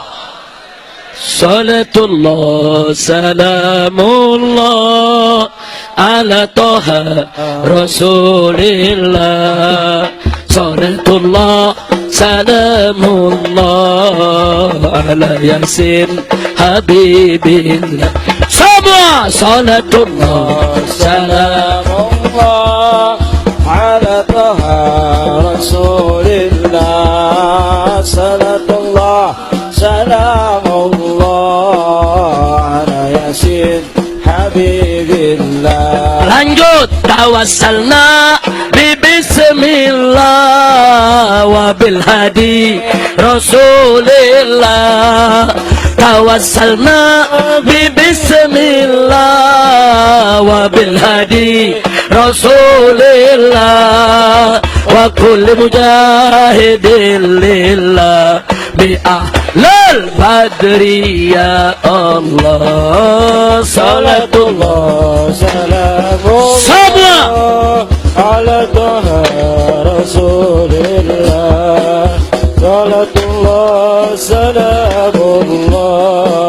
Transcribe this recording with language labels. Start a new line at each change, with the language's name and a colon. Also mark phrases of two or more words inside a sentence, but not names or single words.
Arabic: صلاة الله سلام الله على طه رسول الله. صلاة الله سلام الله على يس حبيب الله. Semua صلاة الله سلام الله على طه رسول الله. صلاة الله سلام الله على يس حبيب الله.
Indonesian: Lanjut.
Arabic: توسلنا ب بسم الله وبالهادي رسول الله. توسلنا ب بسم الله وبالهادي رسول الله وكل مجاهد لله بأهل البدر يا الله. Salatullah سلام الله على طه رسول الله. صلاة الله سلام الله